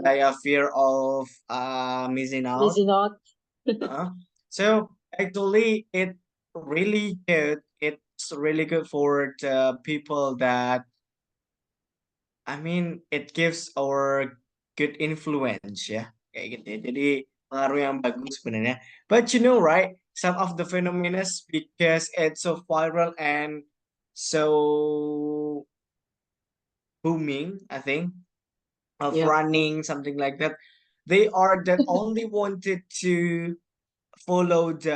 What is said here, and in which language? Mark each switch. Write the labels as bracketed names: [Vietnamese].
[English] like a fear of missing out. missing out. Uh, so actually, it really good. It's really good for the people that, I mean, it gives our good influence, ya. [Indonesian] Kayak gitu ya. Jadi pengaruh yang bagus sebenarnya. [English] But you know, right? Some of the phenomena, because it's so viral and so booming, I think, of Yeah, running, something like that. They are that only wanted to follow